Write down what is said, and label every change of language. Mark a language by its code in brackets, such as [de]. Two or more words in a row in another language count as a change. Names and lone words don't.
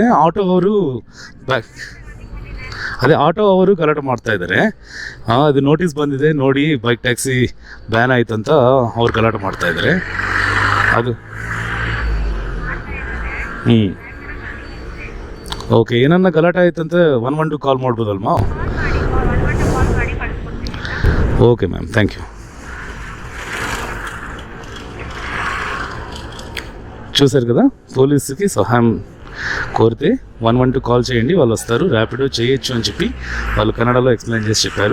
[kn] ಆಟೋ ಅವರು ಆಟೋ ಅವರು ಗಲಾಟೆ ಮಾಡ್ತಾ ಇದ್ದಾರೆ. ಅದು ನೋಟಿಸ್ ಬಂದಿದೆ ನೋಡಿ, [en] bike taxi ban [kn] ಆಯಿತು ಅಂತ ಅವ್ರು ಗಲಾಟೆ ಮಾಡ್ತಾ ಇದ್ದಾರೆ. ಅದು ಓಕೆ, ಏನನ್ನ ಗಲಾಟೆ ಆಯ್ತು ಅಂತ 112 ಕಾಲ್ ಮಾಡ್ಬೋದಲ್ವಾ? [en] Okay ma'am, thank you. [te] చూశారు కదా, పోలీసుకి సహాయం కోరితే 112 కాల్ చేయండి, వాళ్ళు వస్తారు. ర్యాపిడో చేయొచ్చు అని చెప్పి వాళ్ళు కన్నడలో ఎక్స్ప్లెయిన్ చేసి చెప్పారు.